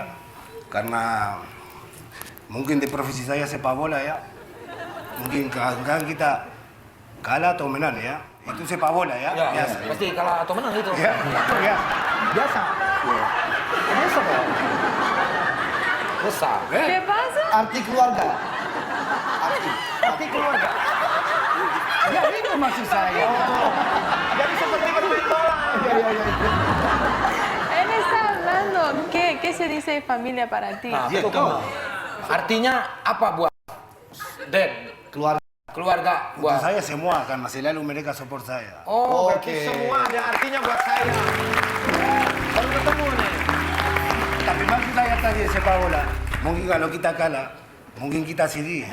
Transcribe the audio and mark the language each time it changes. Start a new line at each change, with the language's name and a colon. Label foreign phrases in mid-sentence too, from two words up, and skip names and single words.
Indonesian: Karena mungkin di profesi saya sepak bola ya. Mungkin kadang kita kalah atau menang ya. Itu sepak bola ya. Ya, Biasa. pasti kalah atau menang itu. Ya, ya. Biasa. Biasa kok. Besar.
Spanish: ¿Qué pasa?
Indonesian: Arti keluarga. Arti keluarga. Ya itu maksud saya. Jadi seperti bermain bola.
Spanish: Él está hablando. ¿Qué se dice familia para ti?
Indonesian: Nah, Ya, itu kamu. Artinya apa buat dad? Keluarga. Keluarga Untuk buat. saya semua karena selalu mereka support saya. Oh, berarti Oke. semua ada artinya buat saya. Baru ketemu nih. Tapi maksud saya tadi sepak bola, mungkin kalau kita kalah, mungkin kita sedih.